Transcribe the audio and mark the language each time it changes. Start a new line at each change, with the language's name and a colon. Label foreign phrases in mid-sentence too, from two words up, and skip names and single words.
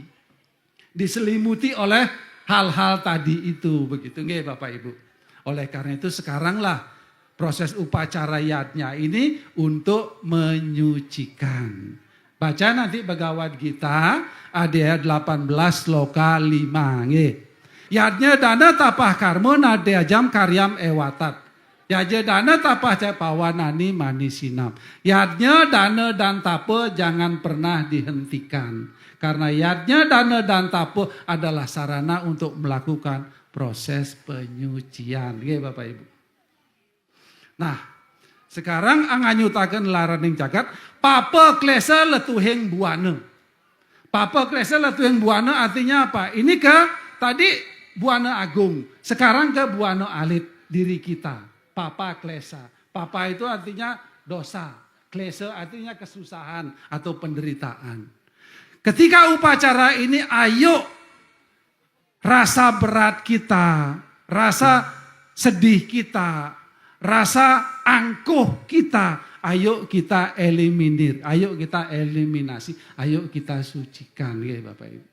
Indonesian: Diselimuti oleh hal-hal tadi itu. Begitu nggih Bapak Ibu. Oleh karena itu sekaranglah proses upacara yadnya ini untuk menyucikan. Baca nanti Bhagavad Gita ayat 18 sloka 5 nggih.
Sanskrit: Yadnya dana tapah karma nadya jam karyam ewatat. Yadnya dana tapah capawanani manisinam.
Indonesian: Yadnya dana dan tapa jangan pernah dihentikan. Karena yadnya dana dan tapa adalah sarana untuk melakukan proses penyucian. Nggih Bapak Ibu. Nah, sekarang
Kawi: anganyutaken laraning jagat papa klesa letuhing buana. Papa klesa letuhing buana
Indonesian: artinya apa? Ini ke tadi buana agung, sekarang ke buana alit diri kita.
Kawi: Papa klesa.
Indonesian: Papa itu artinya dosa. Klesa artinya kesusahan atau penderitaan. Ketika upacara ini ayo rasa berat kita, rasa sedih kita, rasa angkuh kita, ayo kita eliminir, ayo kita eliminasi, ayo kita sucikan ya Bapak Ibu.